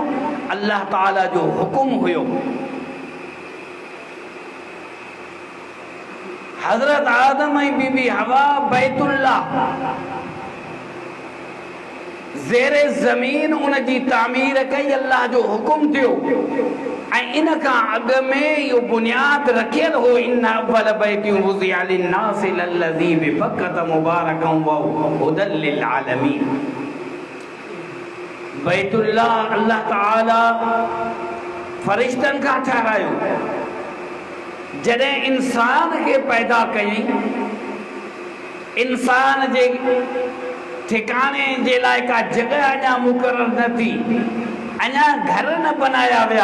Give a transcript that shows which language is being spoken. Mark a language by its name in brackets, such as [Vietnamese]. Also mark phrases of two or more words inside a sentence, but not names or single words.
[Sindhi] अल्लाह ताला जो हुकुम हुयो। हज़रत आदम ऐं बीबी हवा बैतुल्लाह ज़ेरे ज़मीन उन जी तामीर कई, अल्लाह जो हुकुम थियो। ऐं इन खां अॻु में इहो बुनियाद रखियल हो, [Arabic] إن أول بيت وضع للناس للذي ببكة مباركا وهدى للعالمين. [Sindhi] बैतुल्लाह अल्लाह ताला फरिश्तनि खां ठहिरायो। जॾहिं इंसान खे पैदा कयईं, इंसान जे ठिकाने जे लाइ का जगह अञा मुक़रर न थी, अञा घर न बनाया विया।